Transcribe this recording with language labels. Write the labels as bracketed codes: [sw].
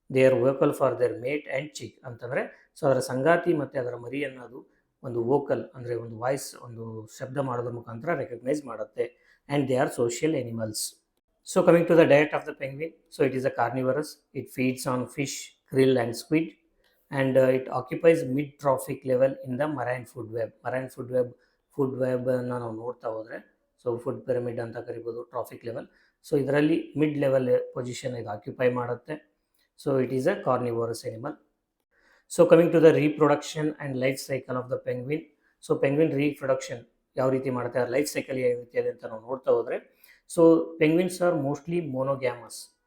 [en] They are vocal for their mate and chick [kn] ಅಂತಂದರೆ so ಅದರ ಸಂಗಾತಿ ಮತ್ತು ಅದರ ಮರಿಯನ್ನು ಅದು ಒಂದು ವೋಕಲ್ ಅಂದರೆ ಒಂದು ವಾಯ್ಸ್ ಒಂದು ಶಬ್ದ ಮಾಡೋದ್ರ ಮುಖಾಂತರ ರೆಕಗ್ನೈಸ್ ಮಾಡುತ್ತೆ. [en] And they are social animals. So coming to the diet of the penguin, so it is a carnivorous. It feeds on fish, krill and squid, and it occupies mid-trophic level in the marine food web. Marine food web [kn] ನಾವು ನೋಡ್ತಾ ಹೋದರೆ [en] So food pyramid ಅಂತ ಕರಿಬೋದು, trophic level. So [kn] ಇದರಲ್ಲಿ mid level position ಇದು occupy ಮಾಡುತ್ತೆ. [en] So it is a carnivorous animal. So coming to the reproduction and life cycle of the penguin. So [kn] penguin reproduction ಯಾವ ರೀತಿ ಮಾಡುತ್ತೆ, ಆ ಲೈಫ್ ಸೈಕಲ್ ಯಾವ ರೀತಿ ಇದೆ ಅಂತ ನಾವು ನೋಡ್ತಾ ಹೋದರೆ, [en] So penguins are mostly monogamous.